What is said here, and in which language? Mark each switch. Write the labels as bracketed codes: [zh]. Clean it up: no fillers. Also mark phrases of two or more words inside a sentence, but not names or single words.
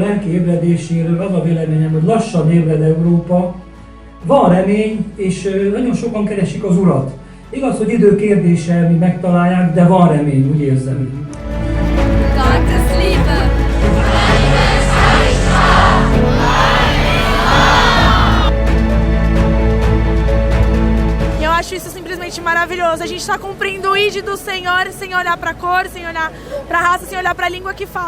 [hu] ébredéséről az a véleményem, hogy lassan ébred Európa, van remény, és nagyon sokan keresik az Urat. Igaz, hogy idő kérdése, mi megtalálják, de van remény, úgy érzem. [de] Gottes Liebe. [pt] Eu acho isso simplesmente maravilhoso. A gente está cumprindo o ID do Senhor sem olhar para a cor, sem olhar para a raça, sem olhar para a língua que fala.